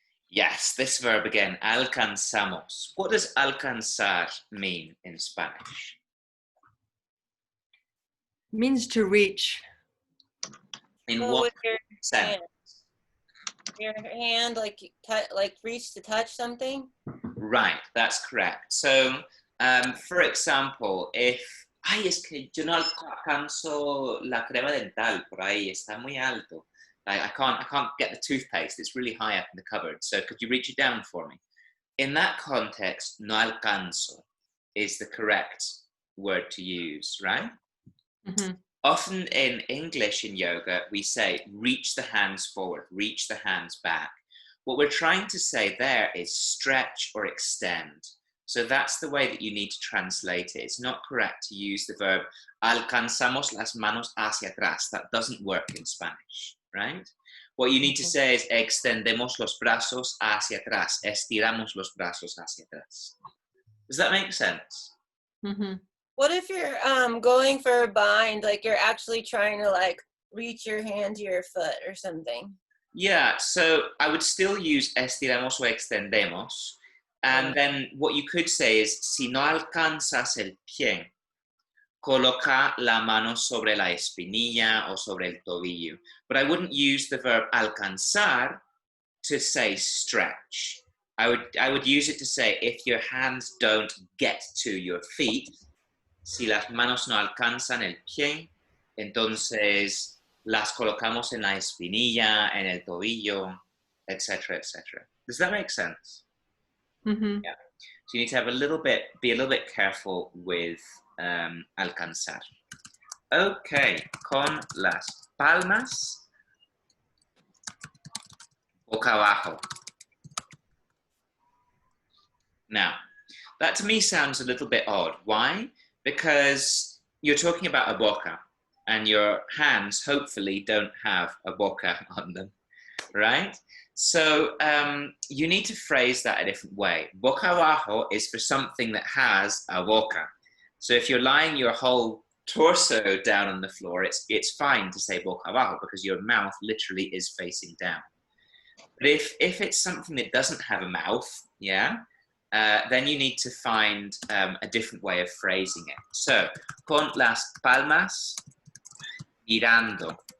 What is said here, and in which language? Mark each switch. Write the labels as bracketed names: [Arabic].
[English] Yes, this verb again, alcanzamos. What does alcanzar mean in Spanish? Means to reach. In Well, what with your sense? hand. Your hand, like reach to touch something. Right, that's correct. So, for example, if, [Spanish] ay, es que yo no alcanzo la crema dental por ahí, está muy alto. [English] Like, I can't get the toothpaste, it's really high up in the cupboard. So could you reach it down for me? In that context, no alcanzo is the correct word to use, right? Mm-hmm. Often in English in yoga, we say, reach the hands forward, reach the hands back. What we're trying to say there is stretch or extend. So that's the way that you need to translate it. It's not correct to use the verb [Spanish] alcanzamos las manos hacia atrás. [English] That doesn't work in Spanish, right? What you need to say is [Spanish] extendemos los brazos hacia atrás. Estiramos los brazos hacia atrás. [English] Does that make sense? Mm-hmm. What if you're going for a bind, like you're actually trying to like reach your hand to your foot or something? Yeah, so I would still use [Spanish] estiramos o extendemos. [English] And then what you could say is, [Spanish] si no alcanzas el pie, coloca la mano sobre la espinilla o sobre el tobillo. [English] But I wouldn't use the verb alcanzar to say stretch. I would use it to say, if your hands don't get to your feet, [Spanish] si las manos no alcanzan el pie, entonces las colocamos en la espinilla, en el tobillo, etc., etc. [English] Does that make sense? Mm-hmm. Yeah. So you need to have be a little bit careful with alcanzar. [Spanish] Okay, con las palmas boca abajo. [English] Now, that to me sounds a little bit odd. Why? Because you're talking about a boca, and your hands hopefully don't have a boca on them, right? So you need to phrase that a different way. Boca abajo is for something that has a boca. So if you're lying your whole torso down on the floor, it's fine to say boca abajo because your mouth literally is facing down. But if it's something that doesn't have a mouth, yeah, then you need to find a different way of phrasing it. [Spanish] So, con las palmas mirando.